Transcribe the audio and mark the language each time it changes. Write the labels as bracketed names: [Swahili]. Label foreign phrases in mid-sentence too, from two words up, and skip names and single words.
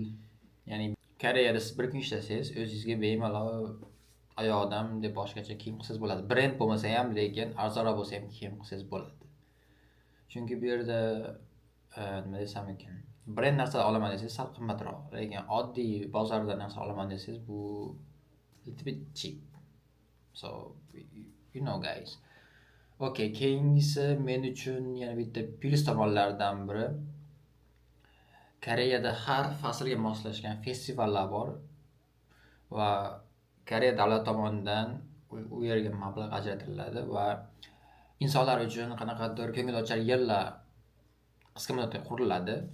[Uzbek] Ya'ni Koreyada siz bir kun ishlasangiz, o'zingizga bemalol oyoqdan deb boshqacha kiyim qilsangiz bo'ladi. Brend bo'lmasa ham, lekin arzonroq bo'lsa ham kiyim qilsangiz bo'ladi. Chunki bu yerda nima desam ekan, brend narsalar olaman desangiz sal qimmatroq, lekin oddiy bozorda narsa olaman desangiz bu [English] little bit cheap. So you know guys. [Uzbek] Okay, keyingisi men uchun yana bitta plus tomonlardan biri Koreyada har faslga moslashgan festivallar bor va Koreya davlat tomonidan u yerga mablag' ajratiladi va insonlar uchun qanaqadir ko'ngilochar yerlar qisqa muddatga quriladi.